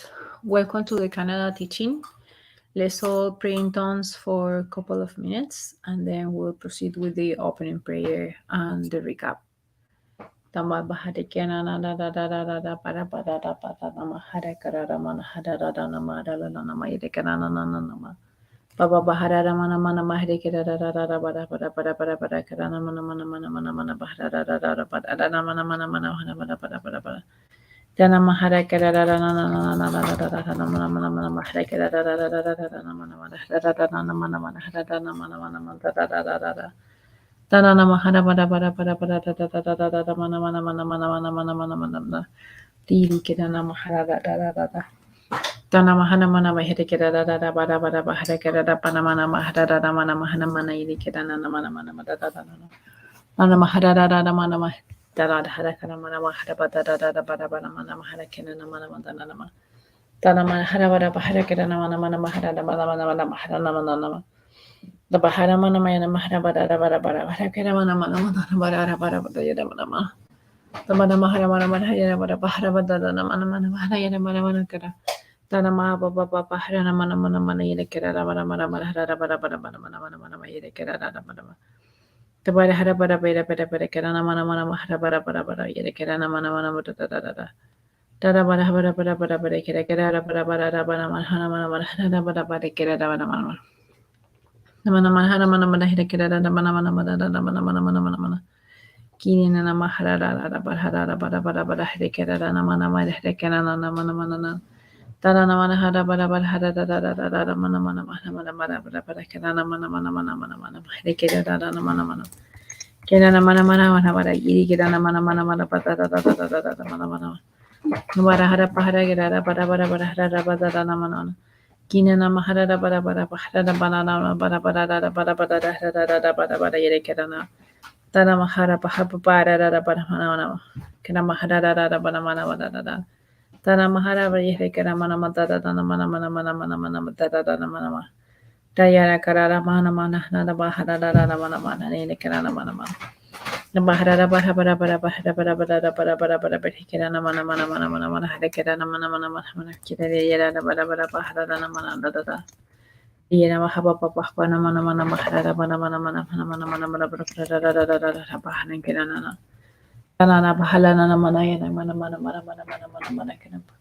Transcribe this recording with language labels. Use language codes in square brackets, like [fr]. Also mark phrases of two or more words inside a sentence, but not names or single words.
[en] Welcome to the Canada teaching. Let's all pray in tongues for a couple of minutes, and then we'll proceed with the opening prayer and the recap. Baba Baharara mana mana mahre kera ra ra ra ra bara bara bara bara bara kera na mana mana mana mana mana baharara ra ra ra bara ra na mana mana mana mana bara bara bara bara Dana mahara kera ra ra na na na na na ra ra ra na mana mana mana mahre kera ra ra ra ra ra ra na mana mana ra ra ra na mana mana ra ra na mana mana mana ra ra ra ra ra Dana na mahara bara bara bara bara ra ra ra ra ra ra mana mana mana mana mana mana mana mana mana Diri kera na mahara ra ra ra ra Dana mahana mana mahere kera da da da bara bara bahara kera da pana mana mahara da da mana mahana mana iri kera na mana mana mana da da na mana mahara da da mana ma da da da hara kera mana mahara ba da da da bara bara mana mahara kera na mana mana na ma dana mana hara bara bahara kera na mana mana mahara da mana mana mana mahara na mana na da bahara mana mana mahara ba da da bara bara bahara kera mana mana mana bara bara bara ya da mana ma da mana mahara mana mana ya bara bahara ba da da na mana mana mahara ya da mana mana kera Dana ma ba ba ba ba hara na mana mana mana yele kera ra mana mana mana hara ra bara bara mana mana mana mana yele kera ra mana mana ta bara hara bara bara bara bara kera na mana mana hara bara bara bara yele kera na mana mana da da da da da bara bara bara bara bara kera ra bara bara ra mana mana hara mana mana hara ra bara bara kera ra mana mana mana mana hara mana mana hara kera ra mana mana mana da mana mana mana mana mana kini na nama hara ra ra bara bara hara kera ra na mana mana hara kera na mana mana Dana mana hara bara bara hara da da da da da mana mana mana mana mana bara bara kera na mana mana mana mana mana hara kera da da mana mana kera na mana mana mana bara iri kera na mana mana mana bara da da da da da mana mana bara hara pahara kera da bara bara bara hara da bara da na mana mana kina na mahara da bara bara hara da bara na bara bara da bara bara da hara da da bara bara iri kera na dana mahara pahara bara da bara mana mana kera mahara da da bara mana mana da da Dana mahara bari kera mana mata da dana mana mana mana mana mana mata da dana mana mana dayara karara mana mana nada bahara da da mana mana ne kera na mana mana na bahara da bara bara bara bara bara bara bara bara bara bari kera na mana mana mana mana mana hada kera na mana mana mana mana kera yara da bara bara bahara da na mana da da da yara mahaba papa pa na mana mana bahara da mana mana mana mana mana mana mana bara da da da da da da bahara kera na Tanana bahala na mana yan mana mana mana mana mana mana mana kena